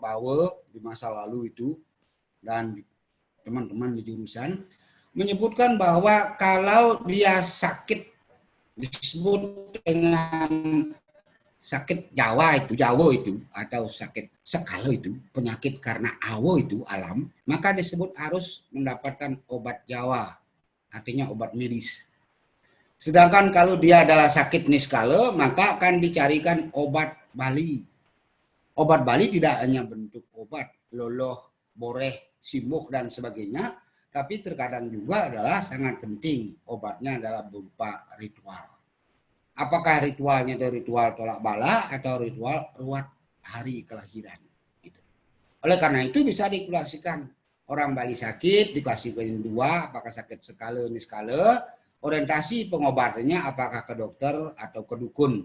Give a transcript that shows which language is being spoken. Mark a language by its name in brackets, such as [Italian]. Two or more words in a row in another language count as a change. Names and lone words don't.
[Indonesian] Bawe di masa lalu itu, dan teman-teman di jurusan, menyebutkan bahwa kalau dia sakit, disebut dengan sakit Jawa itu, atau sakit sekalo itu, penyakit karena awo itu alam, maka disebut harus mendapatkan obat Jawa, artinya obat medis. Sedangkan kalau dia adalah sakit niskala, maka akan dicarikan obat Bali. Obat Bali tidak hanya bentuk obat, [Balinese] loloh, boreh, simbuk, [Indonesian] dan sebagainya, tapi terkadang juga adalah sangat penting, obatnya adalah berupa ritual. Apakah ritualnya itu ritual tolak bala atau ritual ruat hari kelahiran. Gitu. Oleh karena itu bisa diklasikan. Orang Bali sakit diklasifikasikan dua, apakah sakit skala niskala, orientasi pengobatannya apakah ke dokter atau ke dukun.